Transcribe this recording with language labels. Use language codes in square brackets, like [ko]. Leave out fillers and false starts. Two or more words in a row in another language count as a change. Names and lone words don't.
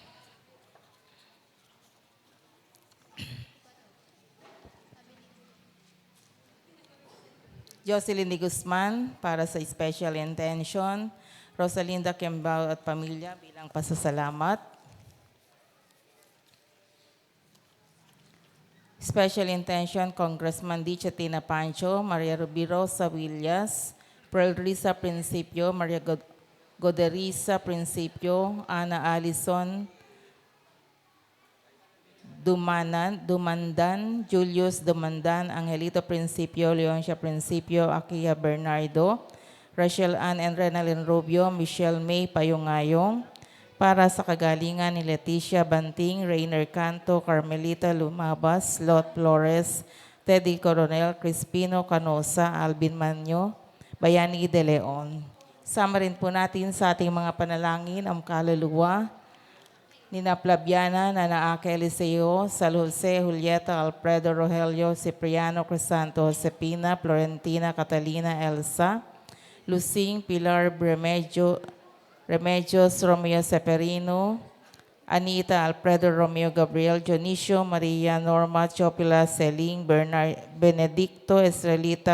[tl] Jocelyn de Guzman para sa [en] special intention, [tl] Rosalinda Kembao at pamilya bilang pasasalamat. [en] Special intention, Congressman D. [tl] Chatina Pancho, Maria Ruby Rosa Villas, Pearl Risa Principio, Maria Goderiza Principio, Ana Alison Dumandan, Julius Dumandan, Angelito Principio, Leoncia Principio, Akia Bernardo, Rachel Ann and Renalyn Rubio, Michelle May Payungayong, para sa kagalingan ni Leticia Banting, Rainer Canto, Carmelita Lumabas, Lot Flores, Teddy Coronel, Crispino Canosa, Alvin Manyo, Bayani De Leon. Sama rin po natin sa ating mga panalangin ang kaluluwa Nina Plabiana, Nana Ake Eliseo, Sal Jose, Julieta, Alfredo Rogelio, Cipriano Crisanto, Josepina, Florentina, Catalina, Elsa, Lucing, Pilar Remedios, Romeo Seferino, Anita, Alfredo Romeo Gabriel, Dionisio, Maria Norma, Chopila, Celine, Benedicto, Estrelita,